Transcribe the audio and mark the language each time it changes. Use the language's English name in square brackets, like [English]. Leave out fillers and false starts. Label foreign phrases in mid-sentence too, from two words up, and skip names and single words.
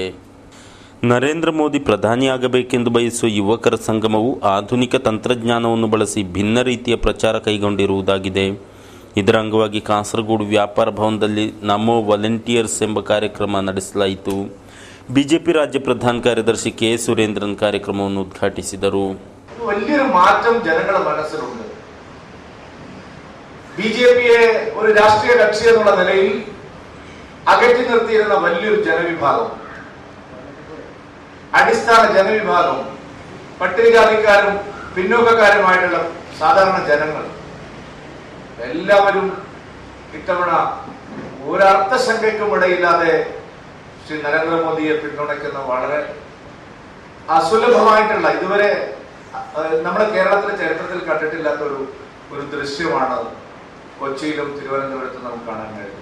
[Kannada] ನರೇಂದ್ರ ಮೋದಿ ಪ್ರಧಾನಿಯಾಗಬೇಕೆಂದು ಬಯಸುವ ಯುವಕರ ಸಂಗಮವು ಆಧುನಿಕ ತಂತ್ರಜ್ಞಾನವನ್ನು ಬಳಸಿ ಭಿನ್ನ ರೀತಿಯ ಪ್ರಚಾರ ಕೈಗೊಂಡಿರುವುದಾಗಿದೆ. ಇದರ ಅಂಗವಾಗಿ ಕಾಸರಗೋಡು ವ್ಯಾಪಾರ ಭವನದಲ್ಲಿ ನಮೋ ವಾಲಂಟಿಯರ್ಸ್ ಎಂಬ ಕಾರ್ಯಕ್ರಮ ನಡೆಸಲಾಯಿತು. ಬಿಜೆಪಿ ರಾಜ್ಯ ಪ್ರಧಾನ ಕಾರ್ಯದರ್ಶಿ ಕೆ ಸುರೇಂದ್ರನ್ ಕಾರ್ಯಕ್ರಮವನ್ನು ಉದ್ಘಾಟಿಸಿದರು. [Malayalam] വലിയൊരു മാറ്റം ജനങ്ങളുടെ മനസ്സിലുണ്ട്. ബിജെപിയെ ഒരു രാഷ്ട്രീയ കക്ഷി എന്നുള്ള നിലയിൽ അകറ്റി നിർത്തിയിരുന്ന വലിയൊരു ജനവിഭാഗം, അടിസ്ഥാന ജനവിഭാഗം, പട്ടികജാതിക്കാരും പിന്നോക്കക്കാരുമായിട്ടുള്ള സാധാരണ ജനങ്ങൾ എല്ലാവരും ഇത്തവണ ഒരർത്ഥശങ്കയ്ക്കും ഇടയില്ലാതെ ശ്രീ നരേന്ദ്രമോദിയെ പിന്തുണയ്ക്കുന്ന വളരെ അസുലഭമായിട്ടുള്ള, ഇതുവരെ നമ്മുടെ കേരളത്തിലെ ചരിത്രത്തിൽ കണ്ടിട്ടില്ലാത്ത ഒരു ദൃശ്യമാണ് കൊച്ചിയിലും തിരുവനന്തപുരത്തും നമുക്ക് കാണാൻ കഴിയും.